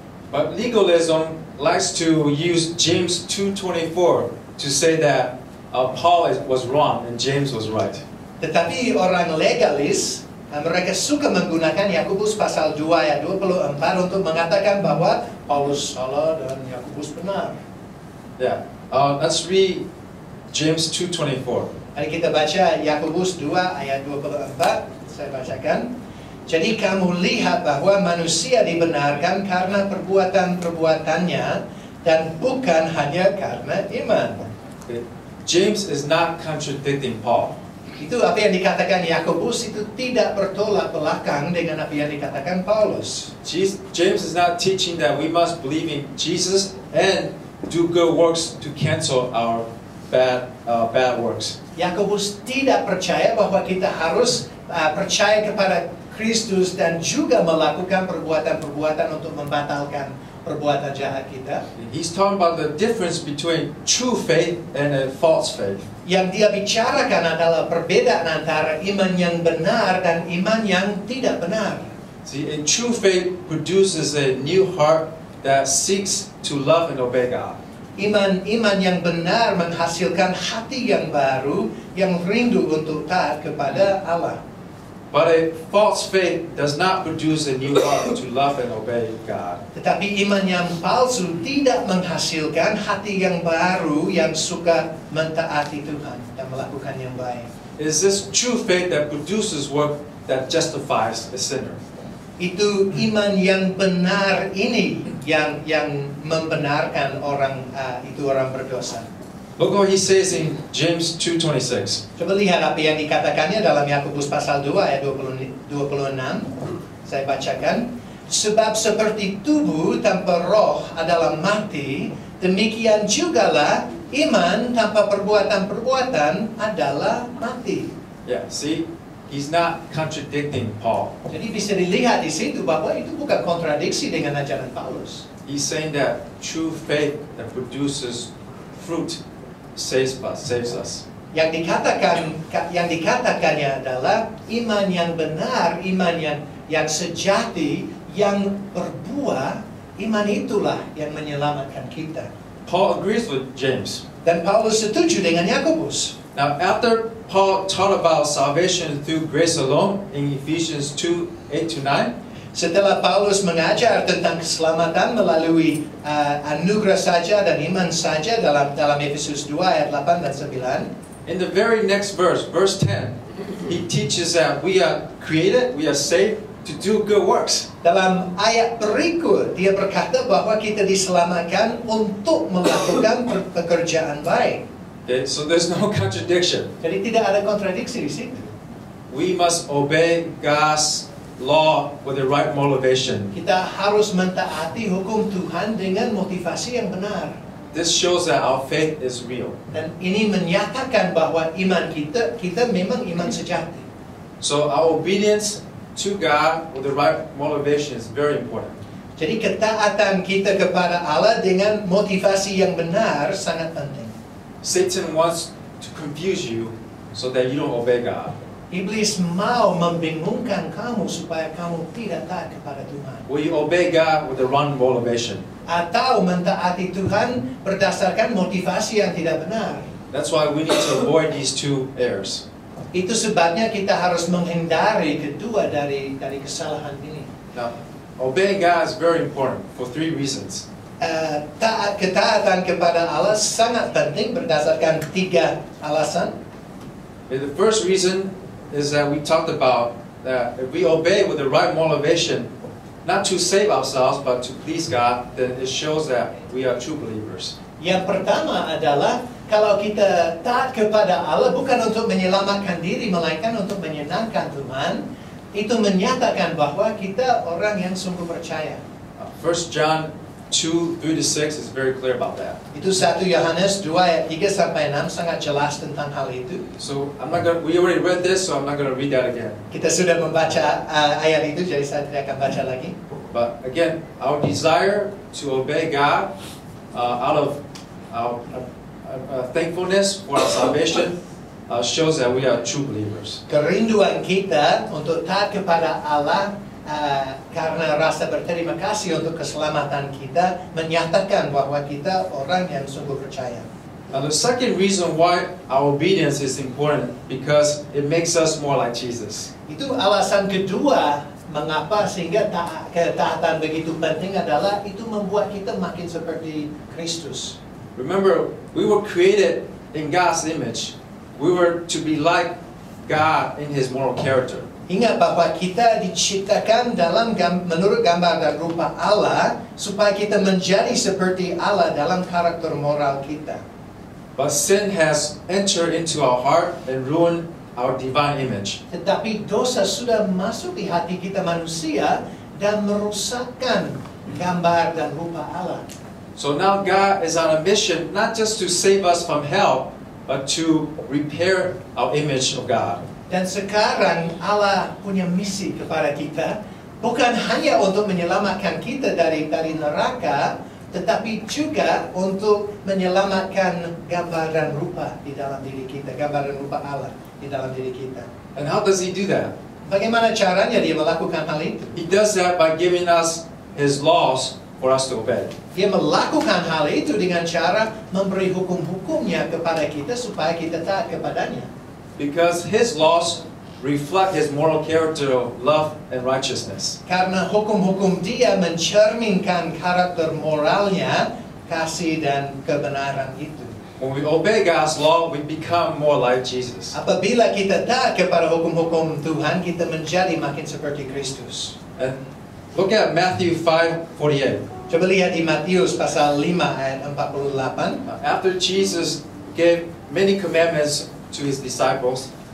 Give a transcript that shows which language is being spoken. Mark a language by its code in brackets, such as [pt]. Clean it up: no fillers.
[en] But legalism likes to use James 2:24 to say that Paul was wrong and James was right. [id] Tetapi orang legalis, mereka suka menggunakan Yakobus pasal 2 ayat 24 untuk mengatakan bahwa Paulus salah dan Yakobus benar. [en] Yeah. Let's read James 2:24. [id] Mari kita baca Yakobus 2 ayat 24. Saya bacakan. Jadi kamu lihat bahwa manusia dibenarkan karena perbuatan-perbuatannya dan bukan hanya karena iman. [en] Okay. James is not contradicting Paul. [id] Itu apa yang dikatakan Yakobus itu tidak bertolak belakang dengan apa yang dikatakan Paulus. [en] James is not teaching that we must believe in Jesus and do good works to cancel our bad works. [id] Yakobus tidak percaya bahwa kita harus percaya kepada Kristus dan juga melakukan perbuatan-perbuatan untuk membatalkan perbuatan jahat kita. [en] He's talking about the difference between true faith and a false faith. [id] Yang dia bicarakan adalah perbedaan antara iman yang benar dan iman yang tidak benar. [en] See, a true faith produces a new heart that seeks to love and obey God. [id] Iman yang benar menghasilkan hati yang baru yang rindu untuk taat kepada Allah. [en] But a false faith does not produce a new heart to love and obey God. [id] Tetapi iman yang palsu tidak menghasilkan hati yang baru yang suka mentaati Tuhan dan melakukan yang baik. [en] It is this true faith that produces work that justifies a sinner. [id] Itu iman yang benar ini yang membenarkan orang berdosa. [en] Look what he says in James 2:26. [id] Coba lihat apa yang dikatakannya dalam Yakobus pasal 2 ayat 26. Saya bacakan. Sebab seperti tubuh tanpa roh adalah mati, demikian jugalah iman tanpa perbuatan-perbuatan adalah mati. [en] Yeah, see, he's not contradicting Paul. [id] Jadi bisa dilihat di situ bahwa itu bukan kontradiksi dengan ajaran Paulus. [en] He's saying that true faith that produces fruit saves us. [id] Yang dikatakannya adalah iman yang benar, iman yang sejati, yang berbuah, iman itulah yang menyelamatkan kita. [en] Paul agrees with James. [id] Dan Paulus setuju dengan Yakobus. [en] Now, after Paul taught about salvation through grace alone in Ephesians 2:8 to 9, [id] setelah Paulus mengajar tentang keselamatan melalui anugerah saja dan iman saja dalam Efesus 2 ayat 8 dan 9. [en] in the very next verse 10, he teaches that we are created, we are saved to do good works. [id] Dalam ayat berikut, dia berkata bahwa kita diselamatkan untuk melakukan pekerjaan baik. [en] Okay, so there's no contradiction. [id] Jadi tidak ada kontradiksi di situ. [en] We must obey God's law with the right motivation. [id] Kita harus mentaati hukum Tuhan dengan motivasi yang benar. [en] This shows that our faith is real. [id] Dan ini menyatakan bahwa iman kita memang iman sejati. [en] So our obedience to God with the right motivation is very important. [id] Jadi ketaatan kita kepada Allah dengan motivasi yang benar sangat penting. [en] Satan wants to confuse you so that you don't obey God. [id] Iblis mau membingungkan kamu supaya kamu tidak taat kepada Tuhan. [en] We obey God with the wrong motivation. [id] Atau mentaati Tuhan berdasarkan motivasi yang tidak benar. [en] That's why we need to avoid these two errors. [id] Itu sebabnya kita harus menghindari kedua dari kesalahan ini. [en] Now, obeying God is very important for three reasons. [id] Ketaatan kepada Allah sangat penting berdasarkan 3 alasan. [en] The first reason is that we talked about that if we obey with the right motivation, not to save ourselves but to please God, then it shows that we are true believers. [id] Yang pertama adalah kalau kita taat kepada Allah bukan untuk menyelamatkan diri melainkan untuk menyenangkan Tuhan, itu menyatakan bahwa kita orang yang sungguh percaya. [en] 1 John 2:3-6 is very clear about that. [id] Itu 1 Yohanes 2 ayat 3-6 sangat jelas tentang hal itu. [en] So we already read this, so I'm not going to read that again. [id] Kita sudah membaca ayat itu, jadi saya tidak akan baca lagi. [en] But again, our desire to obey God out of our thankfulness for our salvation shows that we are true believers. [id] Kerinduan kita untuk taat kepada Allah karena rasa berterima kasih untuk keselamatan kita menyatakan bahwa kita orang yang sungguh percaya. [en] Now the second reason why our obedience is important because it makes us more like Jesus. [id] Itu alasan kedua mengapa sehingga ketaatan begitu penting adalah itu membuat kita makin seperti Kristus. [en] Remember, we were created in God's image. We were to be like God in His moral character. [id] Ingat bahwa kita diciptakan menurut gambar dan rupa Allah supaya kita menjadi seperti Allah dalam karakter moral kita. [en] But sin has entered into our heart and ruined our divine image. [id] Tetapi dosa sudah masuk di hati kita manusia dan merusakkan gambar dan rupa Allah. [en] So now God is on a mission not just to save us from hell, but to repair our image of God. [id] Dan sekarang Allah punya misi kepada kita, bukan hanya untuk menyelamatkan kita dari neraka, tetapi juga untuk menyelamatkan gambar dan rupa di dalam diri kita, gambar dan rupa Allah di dalam diri kita. [en] And how does He do that? [id] Bagaimana caranya Dia melakukan hal itu? [en] He does that by giving us His laws for us to obey. [id] Dia melakukan hal itu dengan cara memberi hukum-hukumnya kepada kita supaya kita taat kepadanya. [en] Because His laws reflect His moral character of love and righteousness. [id] Karena hukum-hukum Dia mencerminkan karakter moralnya, kasih dan kebenaran itu. [en] When we obey God's law, we become more like Jesus. [id] Apabila kita taat kepada hukum-hukum Tuhan, kita menjadi makin seperti Kristus. [en] And look at Matthew 5:48. [id] Coba lihat di Matius pasal 5 ayat 48. [en] After Jesus gave many commandments to His disciples,